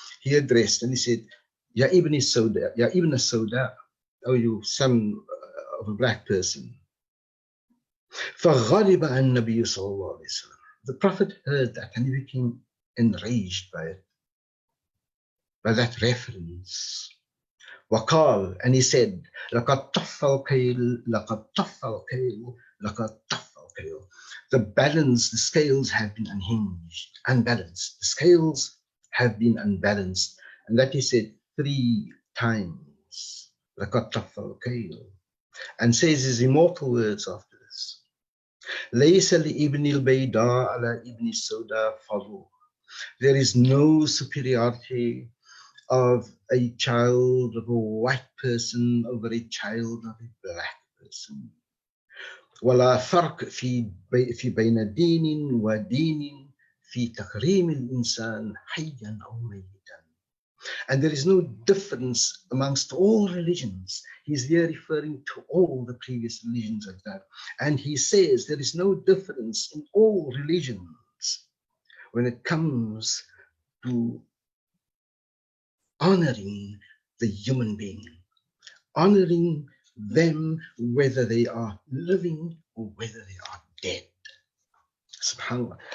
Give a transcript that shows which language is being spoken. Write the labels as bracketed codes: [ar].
[en] He addressed and he said, [ar] Ya Ibn Sauda, Ya Ibn Sauda, [en] oh, you son of a black person. [ar] فَغَضِبَ النَّبِيُّ صَلَّى اللَّهُ عَلَيْهِ وسلم. [en] The Prophet heard that and he became enraged by it, by that reference. [ar] وقال, [en] and he said, [ar] لَقَدْ طَفَّ الْكَيْلُ لَقَدْ طَفَّ الْكَيْلُ لَقَدْ طَفَّ الْكَيْلُ. [en] The balance, the scales have been unhinged, unbalanced. The scales have been unbalanced. And that he said 3 times. [ar] لَقَدْ طَفَّ الْكَيْلُ. [en] and says his immortal words after this. [ar] ليس لابن البيضاء على ابن السوداء فضل. [en] There is no superiority of a child of a white person over a child of a black person. [ar] ولا فرق في بين دين ودين في تكريم الإنسان حيا أو ميتا. [en] And there is no difference amongst all religions. He's here referring to all the previous religions like that. And he says there is no difference in all religions when it comes to honoring the human being, honoring them whether they are living or whether they are dead. SubhanAllah.